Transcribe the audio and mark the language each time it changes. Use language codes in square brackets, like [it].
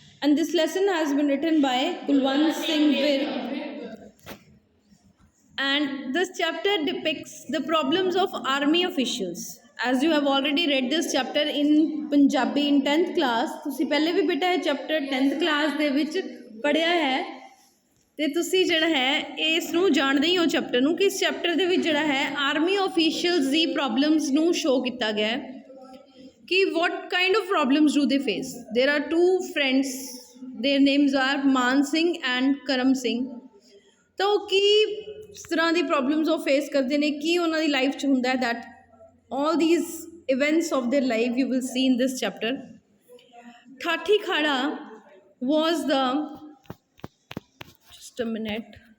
[en] And this lesson has been written by Kulwant Singh Vir. And this chapter depicts the problems of army officials. As you have already read this chapter in Punjabi in 10th class, [pa] ਤੁਸੀਂ ਪਹਿਲੇ ਵੀ ਬੇਟਾ ਇਹ chapter 10th class ਦੇ ਵਿੱਚ ਪੜ੍ਹਿਆ ਹੈ ਤੇ ਤੁਸੀਂ ਜਿਹੜਾ ਹੈ ਇਸ ਨੂੰ ਜਾਣਦੇ ਹੀ ਹੋ ਚੈਪਟਰ ਨੂੰ ਕਿ ਇਸ ਚੈਪਟਰ ਦੇ ਵਿੱਚ ਜਿਹੜਾ ਹੈ ਆਰਮੀ ਆਫੀਸ਼ੀਅਲਸ ਦੀ ਪ੍ਰੋਬਲਮਸ ਨੂੰ ਸ਼ੋ ਕੀਤਾ ਗਿਆ ਹੈ ਕਿ [en] what kind of problems do they face there are two friends their names are Maan Singh and Karam Singh [pa] ਤਾਂ ਉਹ ਕੀ ਇਸ ਤਰ੍ਹਾਂ ਦੀ ਪ੍ਰੋਬਲਮਸ ਉਹ ਫੇਸ ਕਰਦੇ ਨੇ ਕੀ ਉਹਨਾਂ ਦੀ ਲਾਈਫ 'ਚ ਹੁੰਦਾ ਹੈ [en] That all these events of their life you will see in this chapter. Thati Khada was the just a minute.